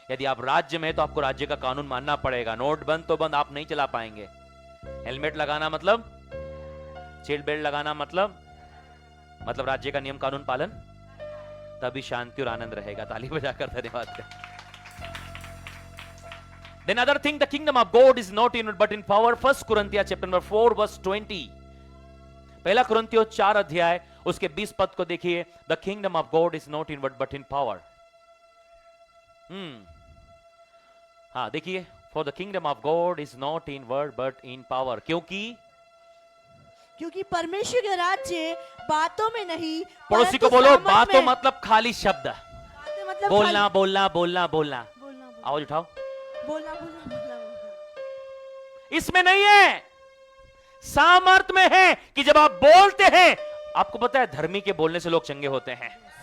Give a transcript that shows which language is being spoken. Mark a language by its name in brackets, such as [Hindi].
[Hindi] यदि आप राज्य में हैं तो आपको राज्य का कानून मानना पड़ेगा। नोट बंद तो बंद, आप नहीं चला पाएंगे। हेलमेट लगाना मतलब, सीट बेल्ट लगाना मतलब राज्य का नियम कानून पालन, तभी शांति और आनंद रहेगा। ताली बजाकर धन्यवाद करें। [English] Then other thing, the kingdom of God is not in but in power. 1 Corinthians chapter number 4 verse 20. [Hindi] पहला कुरिन्थियों 4 अध्याय उसके 20 पद को देखिए। [English] The kingdom of God is not in but in power. [Hindi] हाँ देखिए, [English] for the kingdom of God is not in word but in power. [Hindi] क्योंकि परमेश्वर के राज्य बातों में नहीं, पड़ोसी को बोलो, बातों मतलब खाली शब्द, मतलब बोलना बोलना बोलना बोलना, आवाज उठाओ, बोलना बोलना बोलना, इसमें नहीं है, सामर्थ्य में है कि जब आप बोलते हैं, आपको पता है धर्मी के बोलने से लोग चंगे होते हैं।